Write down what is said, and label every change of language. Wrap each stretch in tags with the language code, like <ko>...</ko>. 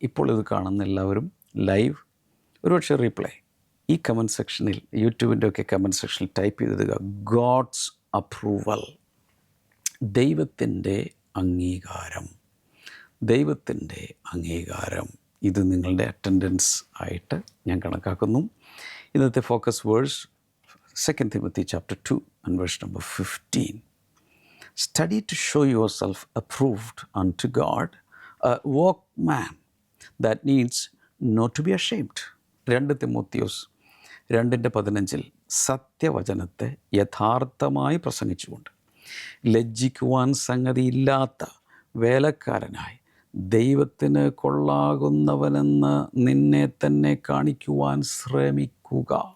<ml>ഇപ്പോൾ ഇത് കാണുന്ന എല്ലാവരും ലൈവ്, ഒരുപക്ഷെ റീപ്ലൈ, ഈ കമൻറ്റ് സെക്ഷനിൽ, യൂട്യൂബിൻ്റെ ഒക്കെ കമൻറ്റ് സെക്ഷനിൽ ടൈപ്പ് ചെയ്തിടുക ഗോഡ്സ് അപ്രൂവൽ, ദൈവത്തിൻ്റെ അംഗീകാരം, ദൈവത്തിൻ്റെ അംഗീകാരം. ഇത് നിങ്ങളുടെ അറ്റൻഡൻസ് ആയിട്ട് ഞാൻ കണക്കാക്കുന്നു. ഇന്നത്തെ</ml> <en>Focus verse 2 Timothy chapter 2 and verse number 15. Study to show yourself approved unto God, a workman that needs not to be ashamed.</en> <ml>2 Timotheos 2:15 സത്യവചനത്തെ യഥാർത്ഥമായി പ്രസംഗിച്ചുകൊണ്ട് ലജ്ജിക്കുവാൻ സംഗതിയില്ലാത്ത വേലക്കാരനായി ദൈവത്തിന് കൊള്ളാകുന്നവനെന്ന് നിന്നെ തന്നെ കാണിക്കുവാൻ ശ്രമിക്കുക.</ml>